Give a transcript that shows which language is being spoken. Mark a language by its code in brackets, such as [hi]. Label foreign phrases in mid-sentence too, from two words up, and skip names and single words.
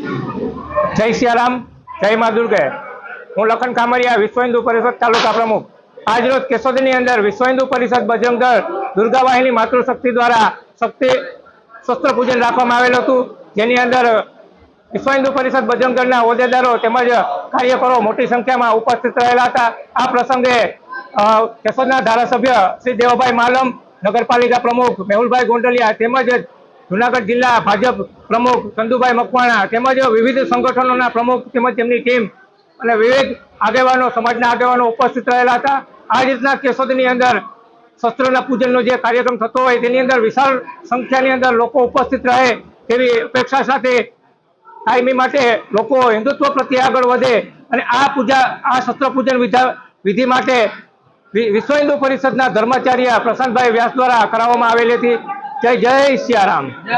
[gu] જય સિયારામ, જય માં દુર્ગે। હું લખન કામરિયા, વિશ્વ હિંદુ પરિષદ તાલુકા પ્રમુખ। આજ રોજ કેશોદની અંદર વિશ્વ હિંદુ પરિષદ, બજરંગ દળ, દુર્ગા વાહિની, માતૃશક્તિ દ્વારા શક્તિ શસ્ત્ર પૂજન રાખવામાં આવેલ હતું, જેની અંદર વિશ્વ હિંદુ પરિષદ, બજરંગ દળના હોદ્દેદારો તેમજ કાર્યકરો મોટી સંખ્યા મેં ઉપસ્થિત રહેલા હતા। આ પ્રસંગે કેશોદના ધારાસભ્ય શ્રી દેવાભાઈ માલમ, નગરપાલિકા પ્રમુખ મેહુલભાઈ ગોંડલિયા તેમજ જૂનાગઢ જિલ્લા ભાજપ પ્રમુખ ચંદુભાઈ મકવાણા તેમજ વિવિધ સંગઠનોના પ્રમુખ તેમજ તેમની ટીમ અને વિવિધ આગેવાનો, સમાજના આગેવાનો ઉપસ્થિત રહેલા હતા। આ રીતના કેશોદની અંદર શસ્ત્રના પૂજનનો જે કાર્યક્રમ થતો હોય તેની અંદર વિશાળ સંખ્યાની અંદર લોકો ઉપસ્થિત રહે તેવી અપેક્ષા સાથે કાયમી માટે લોકો હિંદુત્વ પ્રત્યે આગળ વધે અને આ શસ્ત્ર પૂજન વિધિ માટે વિશ્વ હિંદુ પરિષદના ધર્માચાર્ય પ્રશાંત ભાઈ વ્યાસ દ્વારા કરાવવામાં આવેલી હતી।